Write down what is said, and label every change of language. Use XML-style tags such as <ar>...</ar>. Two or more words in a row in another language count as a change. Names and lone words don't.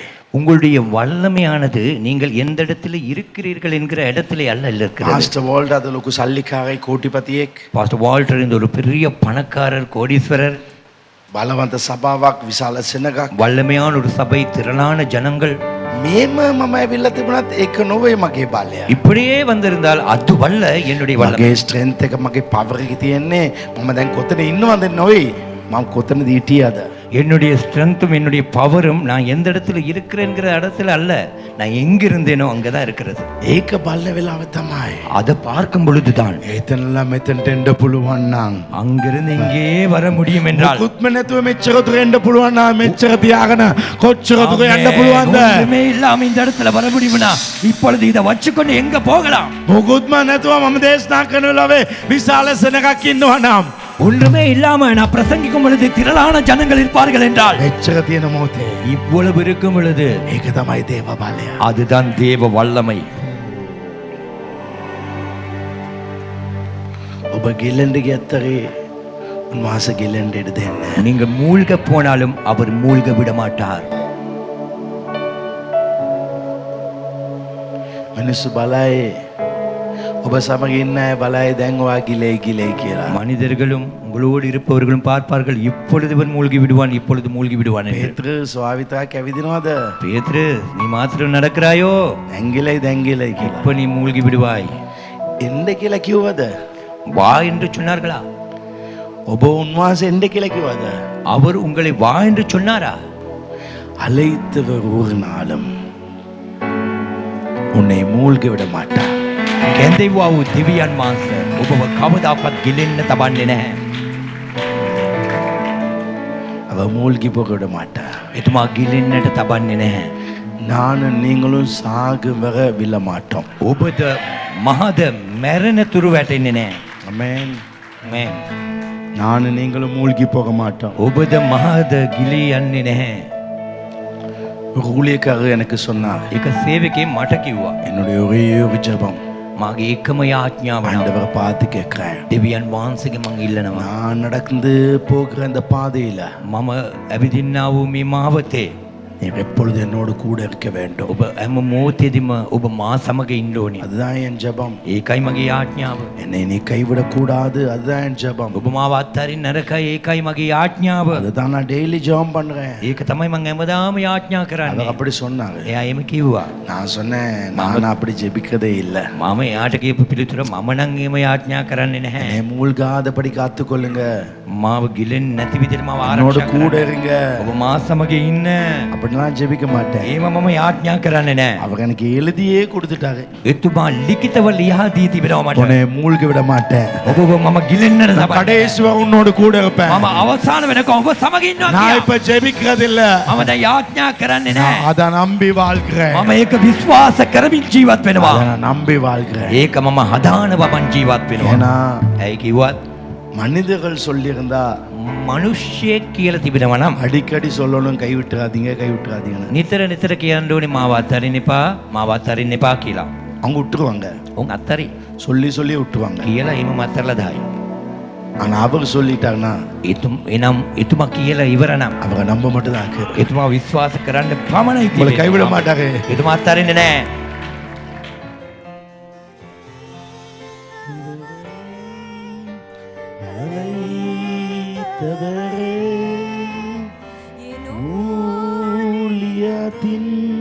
<ta>உங்களுடைய வல்லமையானது நீங்கள் எந்த இடத்துல இருக்கிறீர்கள் என்கிற இடத்துல அல்ல இருக்கிறது.</ta> <si>පාස්ටර් වෝල්ට් අද ලොකු සල්ලිකාරයි කෝටිපතියෙක්.</si> <ta>பாஸ்டர் வால்டர் இந்த ஒரு பெரிய பணக்காரர், கோடீஸ்வரர்,</ta> <si>බලවන්ත සභාවක්, විශාල සෙනගක්.</si> <ta>வல்லமையான ஒரு சபை, திரளான ஜனங்கள்.</ta> <si>මේම මම ඇවිල්ලා තිබුණත් ඒක නොවේ මගේ බලය.</si> <ta>இப்படியே வந்திருந்தால் அது வல்ல என்னுடைய வல்லமை.</ta> <si>මගේ ස්ට්‍රෙන්ත් එක, මගේ පවර් එක තියෙන්නේ මම දැන් කොතන ඉන්නවද නොවේ. මම කොතනද හිටියද?</si> <ta>என்னுடைய ஸ்ட்ரென்த்தும் என்னுடைய பவரும் நான் எந்த இடத்துல இருக்கிறேங்கிற இடத்துல அல்ல, நான் எங்க இருந்தேனோ அங்கதான் இருக்கிறது.</ta> <si>ඒක බලන වෙලාව තමයි.</si> <ta>அதை பார்க்கும் பொழுதுதான்</ta> <si>එතනලා මෙතනට එන්න පුළුවන් නම්,</si> <ta>அங்கிருந்து இங்கே வர முடியும் என்றால்,</ta> <si>මුකුත්ම නැතුව මෙච්චර දුර එන්න පුළුවන් නම් මෙච්චර තියාගෙන කොච්චර දුර යන්න පුළුවන්ද?</si> <ta>ஒன்றுமே இல்லாம இந்த இடத்துல வர முடியும்னா இப்பொழுது இதை வச்சுக்கொண்டு எங்க போகலாம்?</ta> <si>මුකුත්ම නැතුව මම දේශනා කරන වෙලාවේ විශාල සෙනගක් ඉන්නවා නම්,</si> <ta>ஒன்றுமே இல்லாம நான் பிரசங்கிக்கும் பொழுது திரளான ஜனங்கள் இருப்பார்கள் என்றால்,</ta> <si>මෙච්චර තියෙන මොහොතේ</si> <ta>இவ்வளவு இருக்கும் பொழுது</ta> <si>ඒක තමයි දේව බලය.</si> <ta>அதுதான் தேவ வல்லமை.</ta> <si>ඔබ ගිල්ලෙන්ඩ ගියත්තරේ උන්වහන්සේ ගෙලෙන්න ඉඩ දෙන්නේ.</si> <ta>நீங்கள் மூழ்க போனாலும் அவர் மூழ்க விட மாட்டார்.</ta> <si>මිනිස්සු බලයි ඔබ සමග ඉන්න අය බලයි දැන් ඔයා ගිලෙයි කියලා.</si> <ta>மனிதர்களும் உங்களோடு இருப்பவர்களும் பார்ப்பார்கள், இப்பொழுது இவன் மூழ்கி விடுவான், இப்பொழுது மூழ்கி விடுவான் என்று.</ta> <si>පේත්‍ර ස්වාවිතාවක් ඇවිදිනවද?</si> <ta>பேதுரு, நீ மாத்திரம் நடக்கிறாயோ,</ta> <si>දැන් ගිලෙයි කියලා.</si> <ta>இப்ப நீ மூழ்கி விடுவாய்.</ta> <si>එන්න කියලා කිව්වද?</si> <ta>வா என்று சொன்னார்களா?</ta> <si>ඔබ උන්වහන්සේ එන්න කියලා කිව්වද?</si> <ta>அவர் உங்களை வா என்று சொன்னாரா? அழைத்தவர் ஒரு நாளும் உன்னை மூழ்க விட மாட்டார்.</ta> <si>කැඳෙව්වා වූ දෙවියන් වහන්සේ ඔබව කවදාකවත් ගිලෙන්න තබන්නේ නැහැ.</si> <ta>அவர் மூழ்கி போக விட மாட்டார்.</ta> <si>එතුමා ගිලෙන්නට තබන්නේ නැහැ.</si> <ta>நானும் நீங்களும் சாக வர விழ மாட்டோம்.</ta> <si>ඔබද මහද මැරෙන තුරු වැටෙන්නේ නැහැ.</si> <ta>ஆமென்.</ta> <si>ආමේන්.</si> <ta>நானும் நீங்களும் மூழ்கி போக மாட்டோம்.</ta> <si>ඔබද මහද ගිලී යන්නේ නැහැ.</si> <ta>ஒரு ஊழியக்காரர் எனக்கு சொன்னார்,</ta> <si>ඒක සේවකේ මට කිව්වා.</si> <ta>என்னுடைய ஒரே ஒரு ஜெபம்,</ta> <si>මාගේ එකම යාඥාව නම්</si> <ta>ஆண்டவரை பார்த்து கேட்கிறேன்,</ta> <si>දෙවියන් වහන්සේගේ මං ඉල්ලනවා.</si> <ta>நான் நடந்து போகிற அந்த பாதையில</ta> <si>මම ඇවිදින්නා වූ මේ මාවතේ</si> <ta>நீர் எப்பொழுது என்னோடு கூட இருக்க வேண்டும்.</ta> <si>ඔබ හැම මොහොතේදීම ඔබ මා සමග ඉන්න ඕනේ.</si> <ta>அதுதான் என் ஜெபம்.</ta> <si>ඒකයි මගේ යාඥාව.</si> <ta>என்னை நீ கைவிடக் கூடாது. அதுதான் என் ஜெபம்.</ta> <si>ඔබ මාව අත්හරින්න නරකයි, ඒකයි මගේ යාඥාව.</si> <ta>அதுதான் நான் டெய்லி ஜெபம் பண்றேன்.</ta> <si>ඒක තමයි මම හැමදාම යාඥා</si> <ta>அவர்</ta> <si>කරන්නේ.</si> <ta>அப்படி சொன்னாரு.</ta> <si>එයා එහෙම කිව්වා.</si> <ta>நான் சொன்னேன், நான் அப்படி ஜெபிக்கிறதே இல்லை.</ta> <si>මම එයාට කියපු පිළිතුර මම නම් එහෙම යාඥා කරන්නේ නැහැ.</si> <ta>என்னை மூழ்காதபடி காத்துக்கொள்ளுங்க.</ta> <si>මාව ගිලෙන්නේ නැති විදිහට මාව</si> <ta>என்னோட</ta> <si>ආරක්ෂා</si> <ta>கூட</ta> <si>කරන්න.</si> <ta>இருங்க.</ta> <si>ඔබ මා සමග ඉන්න.</si> <ta>அப்படிலாம் ஜெபிக்க மாட்டேன்.</ta> <si>එහෙම මම යාඥා කරන්නේ නැහැ.</si> <ta>அவர் எனக்கு எழுதியே கொடுத்துட்டாரு.</ta> <si>එතුමා ලිඛිතව ලියා දී තිබෙනවා මට.</si> <ta>உன்னை மூழ்க விட மாட்டேன்.</ta> <si>ඔබව මම ගිලෙන්නට</si> <ta>நான்</ta> <si>තබන්නේ.</si> <ta>கடைசி வரை உன்னோடு கூட இருப்பேன்.</ta> <si>මම අවසාන වෙනකම් ඔබ සමග ඉන්නවා</si> <ta>நான்</ta> <si>කියලා.</si> <ta>இப்ப ஜெபிக்கிறது இல்ல,</ta> <si>මම දැන් යාඥා කරන්නේ නැහැ.</si> <ta>அத நம்பி வாழ்கிறேன்.</ta> <si>මම ඒක විශ්වාස කරමින් ජීවත් වෙනවා.</si> <ta>அத நான் நம்பி வாழ்கிறேன்.</ta> <si>ඒක මම හදානව මං ජීවත් වෙනවා.</si> <ta>ஏன்னா</ta> <si>ඇයි කිව්වත්</si> <ta>மனிதர்கள் சொல்லியிருந்தா</ta> <si>මිනිස්සෙක් කියලා තිබෙනවා නම්</si> <ta>அடிக்கடி சொல்லணும், கைவிட்டுறாதீங்க.</ta> <si>නිතර නිතර කියන්න ඕනේ මාව අත්හරින්න එපා, මාව අත්හරින්න එපා කියලා.</si> <ta>அவங்க விட்டுருவாங்க,</ta> <si>උන් අත්හරි</si> <ta>சொல்லி விட்டுருவாங்க.</ta> <si>කියලා එහෙම අත්හැරලා දායි.</si> <ta>ஆனா அவர் சொல்லிட்டாங்கன்னா</ta> <si>එනම් එතුමා කියලා ඉවර නම්</si> <ta>அவங்க நம்ப மட்டும் தான் இருக்கு.</ta> <si>එතුමා විශ්වාස කරන්න පමණයි</si> <ta>உங்களை</ta> <si>තියෙන්නේ.</si> <ta>கைவிட மாட்டாங்க.</ta> <si>එතුමා අත්හරින්නේ නැහැ.</si> <ta>ஊழியத்தின்</ta>